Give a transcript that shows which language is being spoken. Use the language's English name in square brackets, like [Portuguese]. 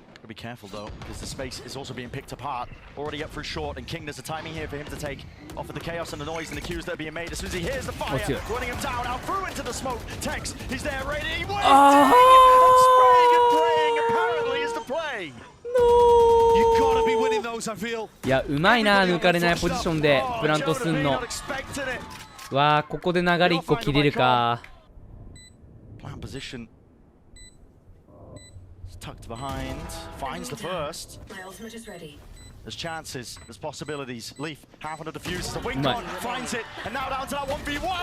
[English] Gotta be careful though, because the space is also being picked apart. Already up through short, and King, there's a timing here for him to take off of the chaos and the noise and the cues that are being made. As soon as he hears the fire, running him down, out through into the smoke. Tex, he's there, ready, waiting, and spraying and praying. Apparently is the play. You gotta be winning those, I feel. [Japanese] いや、うまいな、抜かれないポジションでプラントすんの。わあ、ここで流れ1個切れるか。 [English] Plan position. Tucked behind, finds the first. There's chances, there's possibilities. Leaf, half on the diffuse, the wing con, finds it, and now down to that 1v1.